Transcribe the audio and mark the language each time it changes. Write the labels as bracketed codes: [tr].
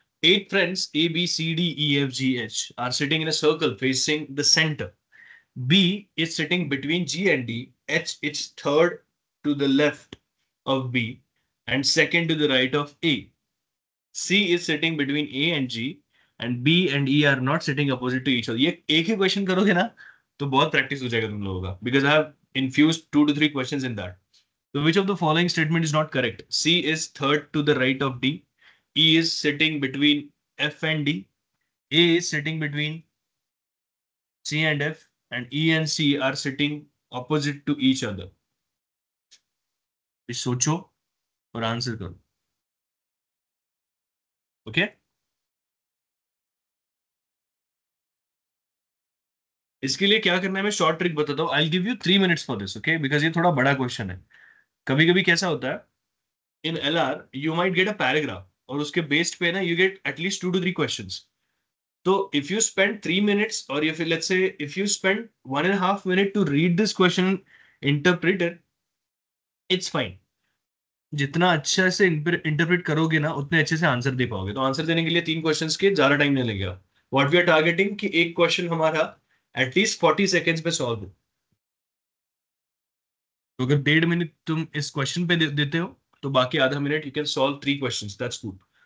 [en] 8 friends A, B, C, D, E, F, G, H are sitting in a circle facing the center. B is sitting between G and D. H is third to the left of B and second to the right of A. C is sitting between A and G and B and E are not sitting opposite to each other. [hi] ये एक ही question करोगे ना तो बहुत practice हो जाएगा तुम लोगों का, because I have infused 2 to 3 questions in that. [en] So which of the following statement is not correct? C is third to the right of D. E is sitting between F and D. A is sitting between C and F, and E and C are sitting opposite to each other. [hi] इस सोचो और answer करो. Okay इसके लिए क्या करना है मैं शॉर्ट ट्रिक बताता हूँ. I give you 3 minutes for this. Okay because ये थोड़ा बड़ा क्वेश्चन है. कभी कभी कैसा होता है इन LR you might get a paragraph और उसके बेस्ड पे ना you get at least 2 to 3 questions. [en] So if you spend 3 minutes, or if let's say if you spend 1.5 minutes to read this question, interpret it, it's fine. [hi] जितना अच्छा से interpret करोगे ना उतने अच्छे से आंसर दे पाओगे. तो आंसर देने के लिए 3 क्वेश्चंस के ज्यादा टाइम नहीं लगेगा. व्हाट वी आर टारगेटिंग कि एक क्वेश्चन हमारा एटलीस्ट 40 सेकेंड्स में सॉल्व हो. तो अगर 1.5 मिनट तुम इस क्वेश्चन पे देते हो तो बाकी आधा minute you can solve 3 questions. That's good.